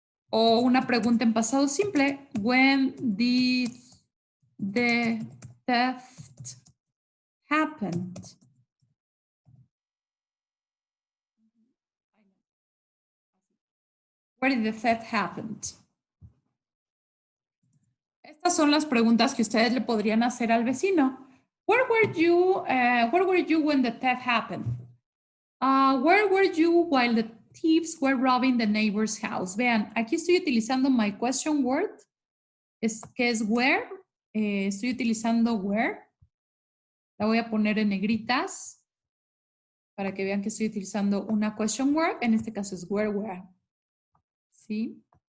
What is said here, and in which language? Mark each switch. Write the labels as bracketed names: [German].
[Spanish] O una pregunta en pasado simple. [English] When did the theft happen? Where did the theft happen? [Spanish] Estas son las preguntas que ustedes le podrían hacer al vecino. [English] Where were you when the theft happened? Where were you while the thieves were robbing the neighbor's house? [Spanish] Vean, aquí estoy utilizando [English] my question word, [Spanish] que es where. Estoy utilizando where. La voy a poner en negritas para que vean que estoy utilizando una question word. En este caso es where. ¿Sí?